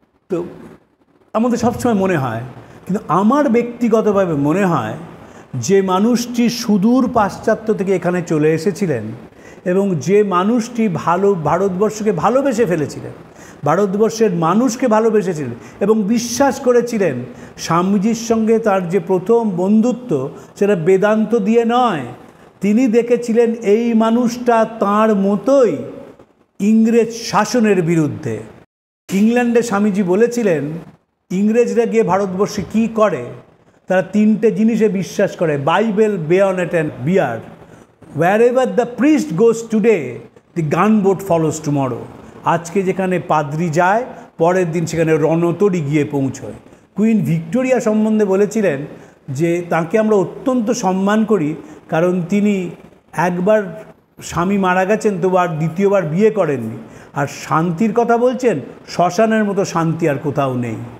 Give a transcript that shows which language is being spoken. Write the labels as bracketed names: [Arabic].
[Bangla] তো আমাদের সবসময় মনে হয়, কিন্তু আমার ব্যক্তিগতভাবে মনে হয় যে মানুষটি সুদূর পাশ্চাত্য থেকে এখানে চলে এসেছিলেন এবং যে মানুষটি ভারতবর্ষকে ভালোবেসে ফেলেছিলেন, ভারতবর্ষের মানুষকে ভালোবেসেছিলেন এবং বিশ্বাস করেছিলেন, স্বামীজির সঙ্গে তার যে প্রথম বন্ধুত্ব সেটা বেদান্ত দিয়ে নয়, তিনি দেখেছিলেন এই মানুষটা তাঁর মতোই ইংরেজ শাসনের বিরুদ্ধে। ইংল্যান্ডে স্বামীজি বলেছিলেন ইংরেজরা গিয়ে ভারতবর্ষে কী করে, তারা 3টে জিনিসে বিশ্বাস করে, Bible, bayonet and beer. [English] wherever the priest goes today, the gunboat follows tomorrow. [Bangla] আজকে যেখানে পাদ্রি যায়, পরের দিন সেখানে রণতরী গিয়ে পৌঁছয়। কুইন ভিক্টোরিয়া সম্বন্ধে বলেছিলেন যে তাকে আমরা অত্যন্ত সম্মান করি, কারণ তিনি একবার স্বামী মারা গেছেন তো আর দ্বিতীয়বার বিয়ে করেননি, আর শান্তির কথা বলছেন, শ্মশানের মতো শান্তি আর কোথাও নেই।